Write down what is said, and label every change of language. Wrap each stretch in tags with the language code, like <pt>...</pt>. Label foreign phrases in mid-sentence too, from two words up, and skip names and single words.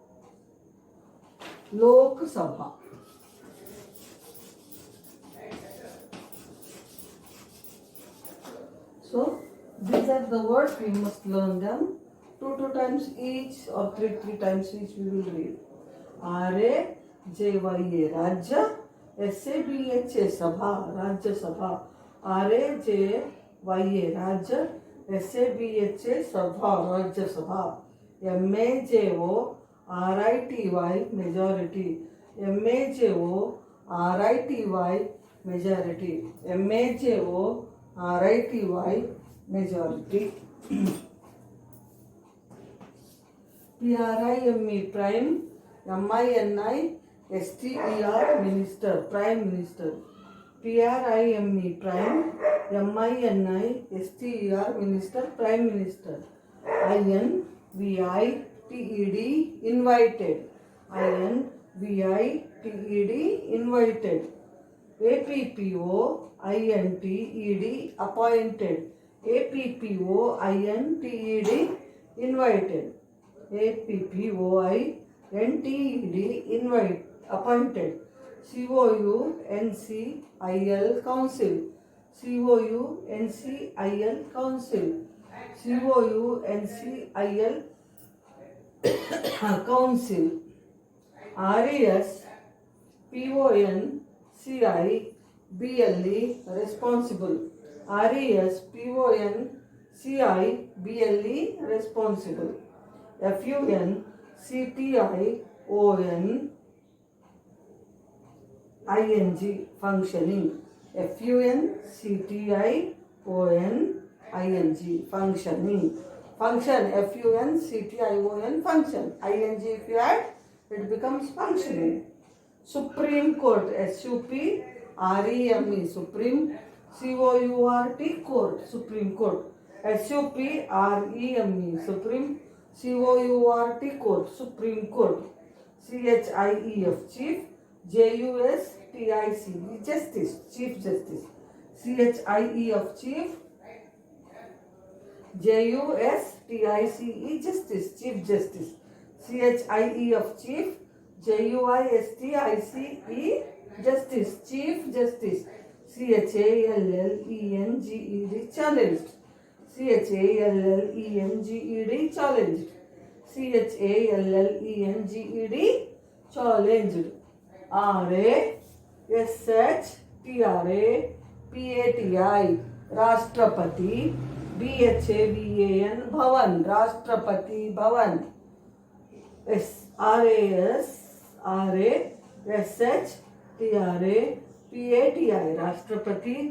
<en>Lok Sabha. So these are the words, we must learn them. Two times each or three times each we will read. R-A-J-Y-A, Rajya. S-A-B-H-A, Sabha, Rajya Sabha. R-A-J-Y-A, Rajya. S-A-B-H-A, Sabha, Rajya Sabha. M-A-J-O-R-I-T-Y, majority. M-A-J-O-R-I-T-Y, majority. M-A-J-O-R-I-T-Y, majority. P-R-I-M-E, prime. M-I-N-I-S-T-E-R, minister, prime minister. P-R-I-M-E, prime. M-I-N-I-S-T-E-R, minister, prime minister. I-N-V-I-T-E-D, invited. I-N-V-I-T-E-D, invited. A-P-P-O-I-N-T-E-D, appointed. A-P-P-O-I-N-T-E-D, invited. A-P-P-O-I-N-T-E-D, invite, appointed. C-O-U-N-C-I-L, council. C-O-U-N-C-I-L, council. C-O-U-N-C-I-L, council. R-E-S-P-O-N-C-I-B-L-E, responsible. R-E-S-P-O-N-C-I-B-L-E, responsible. F-U-N-C-T-I-O-N-I-N-G, functioning. F-U-N-C-T-I-O-N-I-N-G, functioning. Function, F-U-N-C-T-I-O-N, function. I-N-G if you add, it becomes functioning. Supreme Court, S-U-P-R-E-M-E, Supreme, C-O-U-R-T, Court, Supreme Court. S-U-P-R-E-M-E, Supreme, C-O-U-R-T, Court, Supreme Court. C-H-I-E-F, Chief, J-U-S-T-I-C, Justice, Chief Justice. C-H-I-E-F, Chief, J-U-S-T-I-C-E, Justice, Chief Justice. C-H-I-E-F, Chief, J-U-I-S-T-I-C-E, Justice, Chief Justice. C-H-A-L-L-E-N-G-E-D, challenged. C-H-A-L-L-E-N-G-E-D, challenged. C-H-A-L-L-E-N-G-E-D, challenged. R-A-S-H-T-R-A-P-A-T-I, Rashtrapati. B-H-A-V-A-N, Bhavan, Rashtrapati Bhavan. R-A-S-H-T-R-A-P-A-T-I, Rashtrapati.</en>